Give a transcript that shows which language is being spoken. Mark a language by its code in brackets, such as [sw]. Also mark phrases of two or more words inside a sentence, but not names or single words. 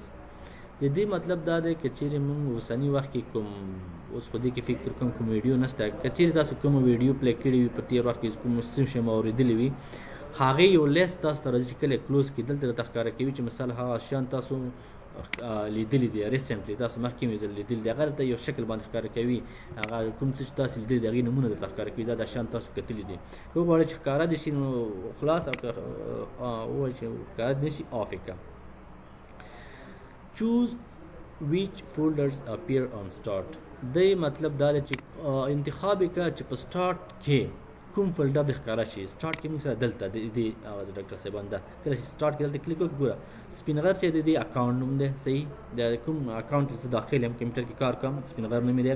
[ps] د دې مطلب دا دی که چیرې موږ اوسني وخت کې کوم اوس خو دې کې فکر کوم کوم ویډیو نشته، که چیرې تاسو کومه ویډیو پلی کړې وي په تېر وخت کې کوم څه شی مو اورېدلي وي هغې یو لیست تاسو ته راځي چې کله یې کلوز کړي دلته راته ښکاره کوي چې مثال هغه شیان تاسو لیدلي دي ریسنټلی تاسو مخکې مې ځل لیدلي دي هغه درته یو شکل باندې ښکاره کوي. هغه کوم څه چې تاسو لیدلي دي هغې نومونه درته ښکاره کوي. دا شیان تاسو کتلي دي. که وغواړئ چې ښکاره دې شي نو خلاص، او که ووایئ چې ښکاره دې نه شي آف یې کړه. [en] چوز which folders appear on start. [ps] دی مطلب دا دی چې انتخاب یې کړه چې په سټارټ کې کوم فولډر دې ښکاره شي. سټارټ کې موږ سره دلته د ډاکټر صاحبان دا کله چې سټارټ کې دلته کلیک وکړو ګوره سپین غر چې د دې اکاونټ نوم دی. صحیح. د کوم اکاونټ چې زه داخل یم کمپیوټر کې کار کوم سپین غر نوم یې دی.